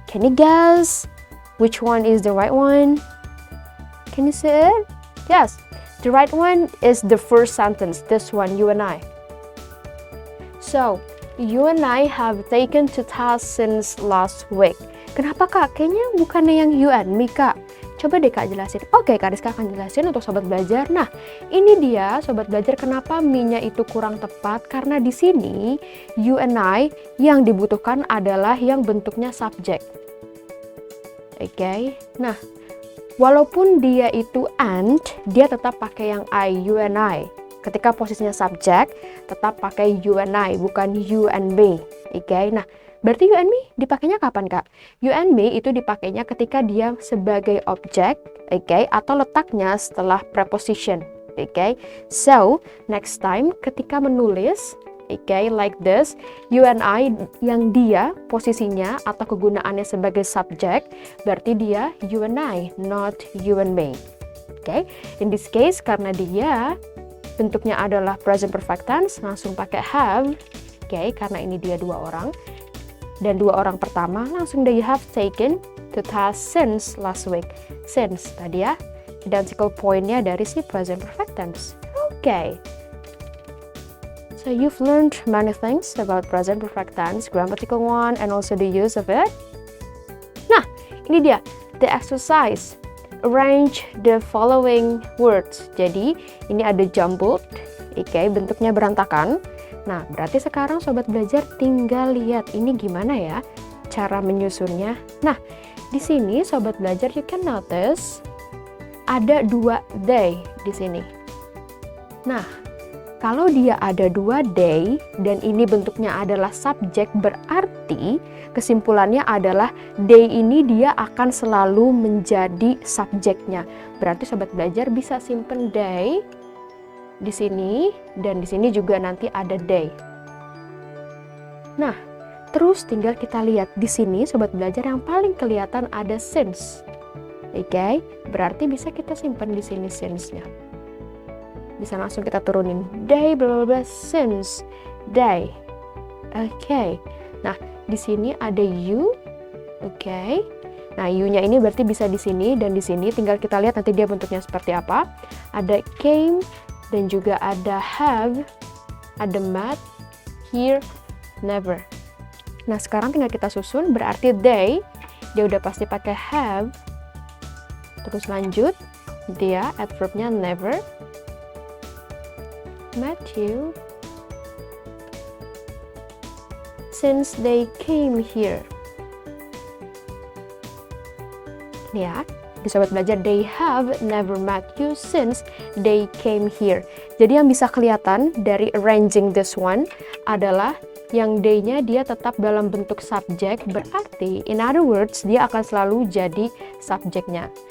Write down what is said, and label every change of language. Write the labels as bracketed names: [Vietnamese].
[English] Can you guess which one is the right one? Can you see it? Yes, the right one is the first sentence, this one, you and I. So, you and I have taken two tasks since last week. [Indonesian] Kenapa Kak? Kayaknya bukannya yang you and me Kak. Coba deh Kak jelasin. Oke, Kariska akan jelasin untuk sobat belajar. Nah, ini dia sobat belajar kenapa me-nya itu kurang tepat. Karena di sini, you and I yang dibutuhkan adalah yang bentuknya subject. Oke, nah walaupun dia itu and, dia tetap pakai yang I, you and I. Ketika posisinya subject, tetap pakai you and I, bukan you and me. Oke, nah berarti you and me dipakainya kapan Kak? You and me itu dipakainya ketika dia sebagai objek, oke, atau letaknya setelah preposition. Oke, [English] so next time [Indonesian] ketika menulis [English] Okay, like this. [Indonesian] You and I, yang dia posisinya atau kegunaannya sebagai subject, berarti dia you and I, [English] not you and me. [Indonesian] Okay, [English] in this case [Indonesian] karena dia bentuknya adalah present perfect tense, langsung pakai have. Okay, karena ini dia dua orang. Dan dua orang pertama langsung [English] they have taken to task since last week. [Indonesian] Since tadi ya, identical point-nya dari si present perfect tense. Okay. [English] So you've learned many things about present perfect tense, grammatical one, and also the use of it. [Indonesian] Nah, ini dia, [English] the exercise. Arrange the following words. [Indonesian] Jadi, ini ada jumbled, okay, bentuknya berantakan. Nah, berarti sekarang sobat belajar tinggal lihat ini gimana ya cara menyusunnya. Nah, di sini sobat belajar [English] you can notice [Indonesian] ada dua they di sini. Nah, kalau dia ada dua they dan ini bentuknya adalah subjek, berarti kesimpulannya adalah they ini dia akan selalu menjadi subjeknya. Berarti sobat belajar bisa simpen they di sini dan di sini juga nanti ada they. Nah, terus tinggal kita lihat di sini sobat belajar yang paling kelihatan ada since. Oke, berarti bisa kita simpan di sini since-nya. Bisa langsung kita turunin day blah blah blah since day. Oke. Nah, di sini ada you. Oke. Nah, you-nya ini berarti bisa di sini dan di sini, tinggal kita lihat nanti dia bentuknya seperti apa. Ada came dan juga ada have, ada met, here, never. Nah, sekarang tinggal kita susun, berarti they dia udah pasti pakai have. Terus lanjut, dia adverbnya never. [English] Matthew, since they came here. [Indonesian] Ini ya, di sobat belajar, [English] they have never met you since they came here. [Indonesian] Jadi yang bisa kelihatan dari arranging this one adalah yang they-nya dia tetap dalam bentuk subjek, berarti [English] in other words [Indonesian] dia akan selalu jadi subjeknya.